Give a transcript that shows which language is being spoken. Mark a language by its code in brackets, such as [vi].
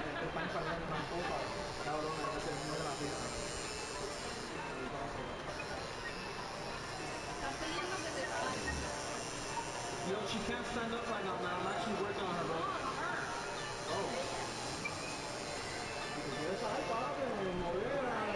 [es] Están saliendo tramposas, cabrón, en el medio de la pista. Estás pidiendo que te paren. [en] Yo, she can't stand up right now, man. I'm actually working on her, bro. No, no her. Oh. [es] Si tú quieres saber, párate, modera.